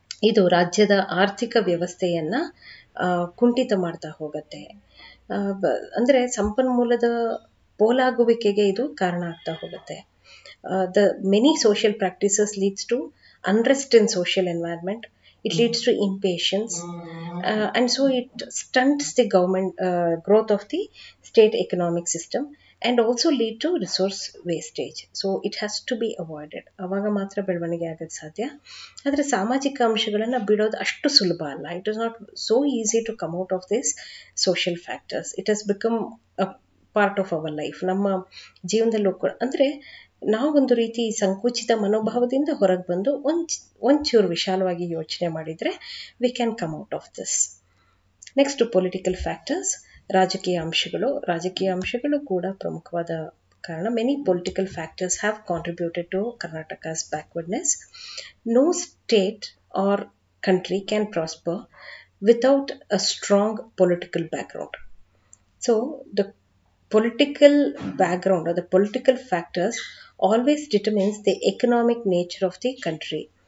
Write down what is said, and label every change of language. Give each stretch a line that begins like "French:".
Kannada: ಇದು ರಾಜ್ಯದ ಆರ್ಥಿಕ ವ್ಯವಸ್ಥೆಯನ್ನು ಕುಂಠಿತ ಮಾಡ್ತಾ ಹೋಗುತ್ತೆ. ಅಂದರೆ ಸಂಪನ್ಮೂಲದ ಪೋಲಾಗುವಿಕೆಗೆ ಇದು ಕಾರಣ ಆಗ್ತಾ ಹೋಗುತ್ತೆ.
English: The many social practices leads to unrest in social environment, it leads to impatience, and so it stunts the government growth of the state economic system and also lead to resource wastage. So it has to be avoided.
Kannada: ಆವಾಗ ಮಾತ್ರ ಬೆಳವಣಿಗೆ ಆಗೋದು ಸಾಧ್ಯ. ಆದರೆ ಸಾಮಾಜಿಕ ಅಂಶಗಳನ್ನು ಬಿಡೋದು ಅಷ್ಟು ಸುಲಭ ಅಲ್ಲ.
English: It is not so easy to come out of this social factors. It has become a part of our life.
Kannada: ನಮ್ಮ ಜೀವನದಲ್ಲೂ ಕೂಡ ಅಂದರೆ ನಾವು ಒಂದು ರೀತಿ ಸಂಕುಚಿತ ಮನೋಭಾವದಿಂದ ಹೊರಗೆ ಬಂದು ಒಂಚೂರು ವಿಶಾಲವಾಗಿ ಯೋಚನೆ ಮಾಡಿದರೆ
English: We can come out of this. Next political factors,
Kannada: ರಾಜಕೀಯ ಅಂಶಗಳು. ರಾಜಕೀಯ ಅಂಶಗಳು ಕೂಡ ಪ್ರಮುಖವಾದ ಕಾರಣ.
English: Many political factors have contributed to Karnataka's backwardness. No state or country can prosper without a strong political background. So the political background or the political factors always determines the economic nature of the country.